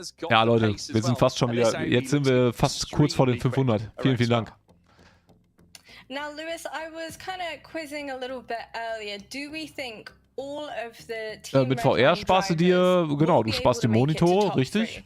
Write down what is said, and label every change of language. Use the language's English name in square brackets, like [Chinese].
[German] Ja, Leute, wir sind fast schon wieder, jetzt sind wir fast kurz vor den 500. Vielen, vielen Dank. [English] Now, Lewis, I was kind of quizzing a little bit earlier. Do we think all of the team [German] mit VR sparst du dir, genau, du sparst dir Monitore, richtig?